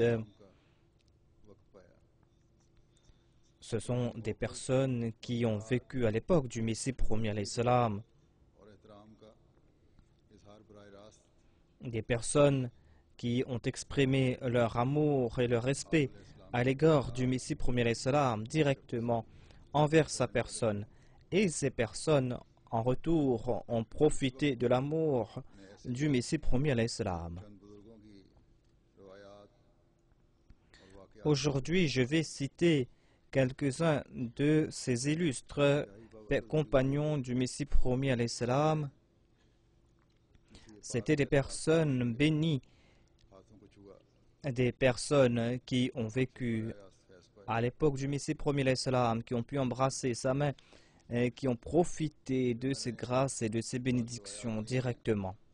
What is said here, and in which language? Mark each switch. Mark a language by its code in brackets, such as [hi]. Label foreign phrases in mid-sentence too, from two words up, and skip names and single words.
[ur] ان کا وقت پایا [fr] Ce sont des personnes qui ont vécu à l'époque du Messie premier [ar] عليه السلام, [ur] اور احترام کا اظہار براہ راست [fr] des personnes qui ont exprimé leur amour et leur respect à l'égard du Messie premier [ar] عليه السلام [fr] directement envers sa personne. Et ces personnes, en retour, ont profité de l'amour du Messie premier [ar] عليه السلام. [ur] چند بزرگوں کی روایات اور واقعات [fr] Aujourd'hui, je vais citer quelques-uns de ces illustres compagnons du Messie premier [ar] عليه السلام [fr] C'étaient des personnes bénies, des personnes qui ont vécu à l'époque du Messie premier l'Islam, qui ont pu embrasser sa main, et qui ont profité de ses grâces et de ses bénédictions directement.